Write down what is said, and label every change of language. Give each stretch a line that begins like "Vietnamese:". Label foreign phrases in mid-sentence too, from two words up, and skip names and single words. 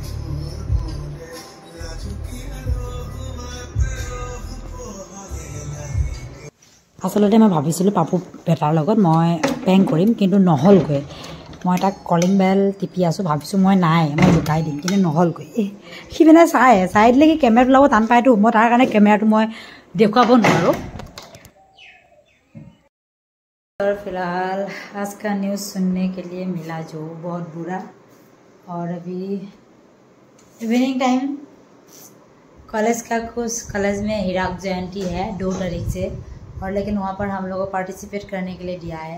Assamese: আচলতে মই ভাবিছিলোঁ পাপু বেটাৰ লগত মই প্ৰেংক কৰিম, কিন্তু নহ'লগৈ। মই তাক কলিং বেল টিপি আছোঁ, ভাবিছোঁ মই লুকাই দিম, কিন্তু নহ'লগৈ। সি মানে চাই দিলে কি কেমেৰাটো ল'ব টান পায়তো, মই তাৰ কাৰণে কেমেৰাটো মই দেখুৱাব নোৱাৰোঁ।
Hindi: फिलहाल आज का न्यूज़ सुनने के लिए मिला जो बहुत बुरा। और अभी
English: evening time
Hindi: कॉलेज में हिराक जयंती है 2 तारीख से, और लेकिन वहाँ पर हम लोग को पार्टिसिपेट करने के लिए दिया है।